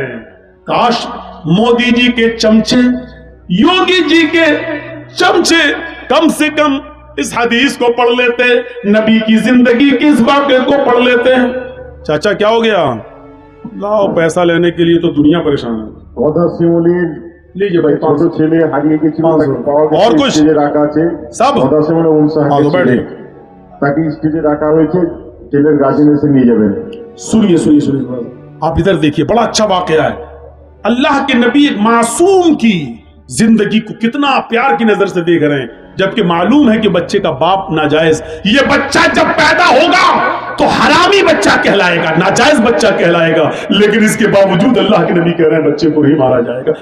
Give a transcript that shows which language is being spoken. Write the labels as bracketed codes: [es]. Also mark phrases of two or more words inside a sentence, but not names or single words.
[ur] کاش مودی جی کے چمچے، یوگی جی کے چمچے کم سے کم اس حدیث کو پڑھ لیتے، نبی کی زندگی کے اس واقعے کو پڑھ لیتے۔ چاچا کیا ہو گیا؟ لاؤ پیسہ لینے کے لیے تو دنیا پریشان ہے۔ لیجیے بھائی، [bn] ছোট ছেলে হারিয়ে গেছিল, তাকে পাওয়া [ur] اور [bn] গেছে, [ur] کچھ [bn] স্টেজে রাখা আছে, [ur] سب মদাসিমনে آگے بیٹھے، [bn] তাকে স্টেজে রাখা হয়েছে, ছেলের গার্জেন এসে নিয়ে যাবেন। [ur] سنیے سنیے سنیے، آپ ادھر دیکھیے، بڑا اچھا واقعہ ہے۔ اللہ کے نبی ایک معصوم کی زندگی کو کتنا پیار کی نظر سے دیکھ رہے ہیں، جبکہ معلوم ہے کہ بچے کا باپ ناجائز، یہ بچہ جب پیدا ہوگا تو حرامی بچہ کہلائے گا، ناجائز بچہ کہلائے گا، لیکن اس کے باوجود اللہ کے نبی کہہ رہے ہیں بچے کو نہیں مارا جائے گا۔